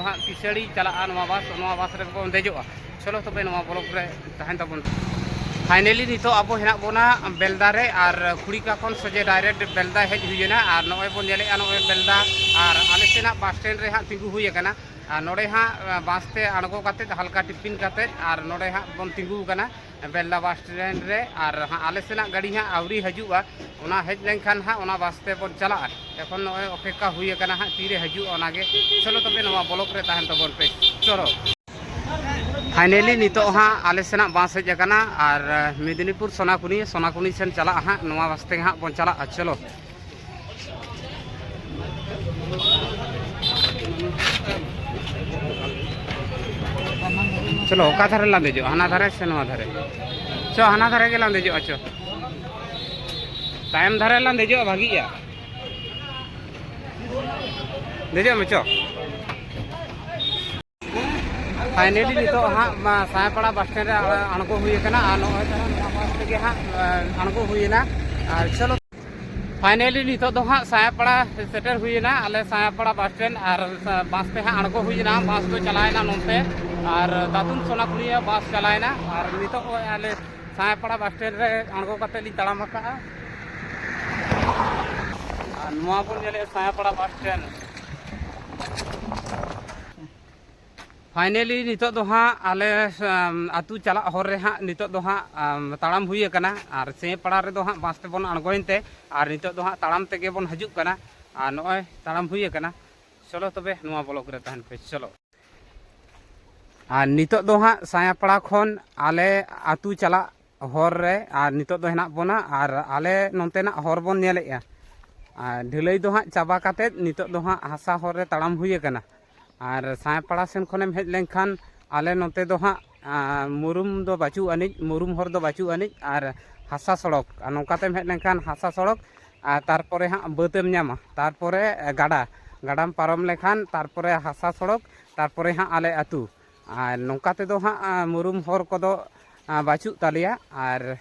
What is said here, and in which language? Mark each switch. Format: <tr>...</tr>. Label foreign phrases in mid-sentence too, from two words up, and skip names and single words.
<sat>हाँ किसड़ी चला नवा बस रे बन देजोआ चलो तबे नवा ब्लॉक रे ताहेन तबन फाइनली नितो अब हेना बोना बेलदा रे और खुड़िका खन सजे डायरेक्ट बेलदा हेज हुईना और नॉय बन नेलेआ नॉय बेलदा और आले सेना</sat> <en>bus stand</en> <sat>रे हाँ तिंगु हुई आकाना और नोडे हाँ बासते आड़गो काते हल्का टिफिन काते और नोडे हाँ बन तिंगु कना बेलदा</sat> <en>bus stand</en> <sat>रे और हाँ आले सेना गाड़ी हाँ आवरी हजुआ ओना हेज लेनखान हाँ ओना बासते बन चला एखन नॉय अपेक्षा हुई आकाना हाँ तीरे हजुआ ओनागे चलो तबे नवा ब्लॉक रे ताहेन तबन पे चलो फाइनली नितो हाँ आले सेना बास हेज आकाना और मेदिनीपुर सोनाकुनी सेन चला हाँ नवा बासते हाँ बन चला चलो चलो ओका धारे लां देजो हाना धारे से नवा धारे चो हाना धारे के लां देजो अच्छो टाइम धारे लां देजो भागीया देजो में चो फाइनली नितो हाँ सायपाड़ा</sat> <en>bus stand</en> <sat>अणगो हुई कना और नॉय बस तेगे हाँ अणगो हुईना और चलो फाइनली नितो दो हाँ सायपाड़ा सेटर हुईना आले सायपाड़ा</sat> <en>bus stand</en> <sat>और बस पे हाँ अणगो हुईना बस तो चलाएना नोते और दातुन सोनाकुनी बस चलाएना और नितो आले सायपाड़ा</sat> <en>bus stand</en> <sat>रे अणगो काते ली ताड़ाम का और नवा बन नेले सायपाड़ा</sat> <en>bus stand</en> <sat>फाइनली नितो दो हाँ आले आतु चला हर रे हाँ नितो दो हाँ ताड़ाम हुई कना और सेपाड़ा रे दो हाँ बस ते बन अणगोइनते और नितो दो हाँ ताड़ाम तेगे बन हजुग कना और नॉय ताड़ाम हुई कना चलो तबे नवा ब्लॉक रे ताहेन पे चलो और नितो दो हाँ सायापाड़ा खन आले आतु चला हर रे और नितो दो हेना बोना और आले नोंतेना हर बन नेलेआ और ढिलई दो हाँ चाबा काते नितो दो हाँ हासा हर रे ताड़ाम हुई कना और सायपाड़ा सेन खनेम हेज लेनखान आले नोते दो हाँ मुरुम दो बाचू अनिज मुरुम हर दो बाचू अनिज और हासा सड़क नौकातेम हेज लेनखान हासा सड़क और तारपरे हाँ बातेम नामा तारपरे गाड़ाम पारम लेखान तारपरे हासा सड़क तारपरे हाँ आले आतु और नौकाते दो हाँ मुरुम हर को बाचू तालिया और</sat>